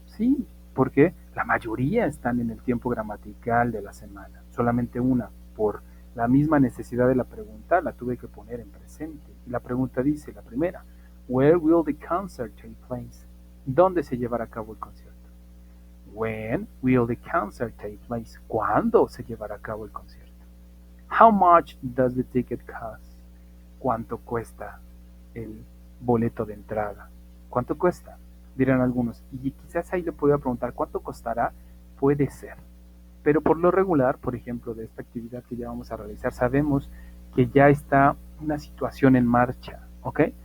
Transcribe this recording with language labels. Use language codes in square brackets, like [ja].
[es] Sí, porque la mayoría están en el tiempo gramatical de la semana, solamente una por la misma necesidad de la pregunta la tuve que poner en presente. Y la pregunta dice, la primera, Where will the concert take place? ¿Dónde se llevará a cabo el concierto? [en] When will the concert take place? [es] ¿Cuándo se llevará a cabo el concierto? [en] How much does the ticket cost? [es] ¿Cuánto cuesta el boleto de entrada? ¿Cuánto cuesta? Dirán algunos. Y quizás ahí le podría preguntar, ¿cuánto costará? Puede ser. Pero por lo regular, por ejemplo, de esta actividad que ya vamos a realizar, sabemos que ya está una situación en marcha, ¿ok?